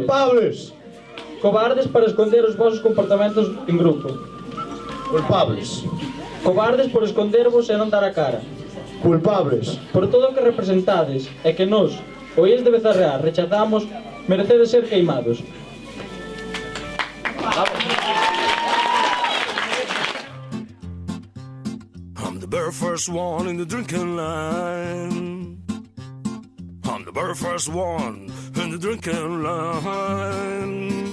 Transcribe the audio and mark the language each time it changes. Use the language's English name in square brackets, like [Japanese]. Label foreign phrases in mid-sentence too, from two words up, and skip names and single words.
[Galician] Culpables. cobardes para esconder os vosos comportamentos en grupo, Culpables. cobardes por escondervos e non dar a cara, Culpables. por todo o que representades e que nos, oíes de Bezarrear, rechazamos, merecedes ser queimados. [English] I'm the very first one in the drinking line. I'm the very first one in the drinking line.